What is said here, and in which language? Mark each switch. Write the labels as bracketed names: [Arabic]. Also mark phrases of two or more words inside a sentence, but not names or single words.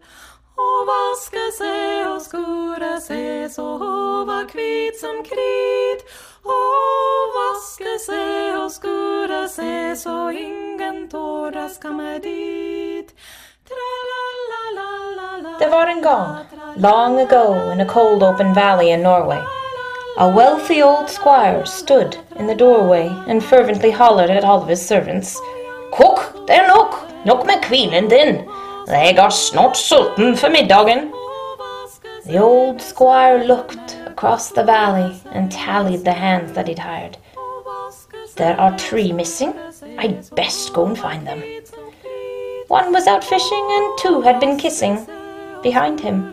[Norwegian] Og vaske seg og skure seg så hun var hvit som krit, og vaske seg og skure seg så ingen tårer skal med dit. There var en gång, [English] long ago in a cold open valley in Norway, a wealthy old squire stood in the doorway and fervently hollered at all of his servants, [Norwegian] "Kokk, det er nok med kvinnen din. Jeg er snart sulten for middagen." [English] The old squire looked across the valley and tallied the hands that he'd hired. "There are 3 missing. I'd best go and find them." 1 was out fishing and 2 had been kissing behind him.